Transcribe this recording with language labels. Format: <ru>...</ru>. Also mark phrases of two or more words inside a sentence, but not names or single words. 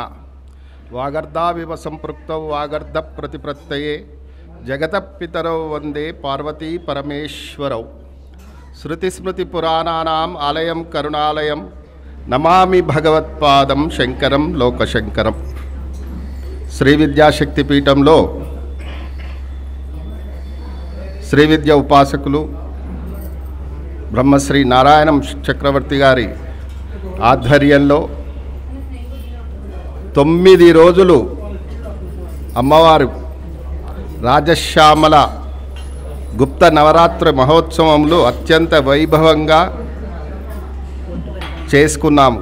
<sa>वागर्धाविव संपृक्तौ वागर्ध प्रतिप्रत्यये जगतः पितरौ वंदे पार्वती परमेश्वरौ। श्रुतिस्मृतिपुराणानाम् आलयं करुणालयं नमामि भगवत्पादं शंकरं लोकशंकरं।</sa> <te>श्री विद्याशक्तिपीठంలో శ్రీ విద్య ఉపాసకులు బ్రహ్మశ్రీ నారాయణం చక్రవర్తి గారి ఆధ్వర్యంలో 9 రోజులు అమ్మవారు రాజశ్యామల గుప్త నవరాత్రి మహోత్సవంలో అత్యంత వైభవంగా చేసుకున్నాము.</te>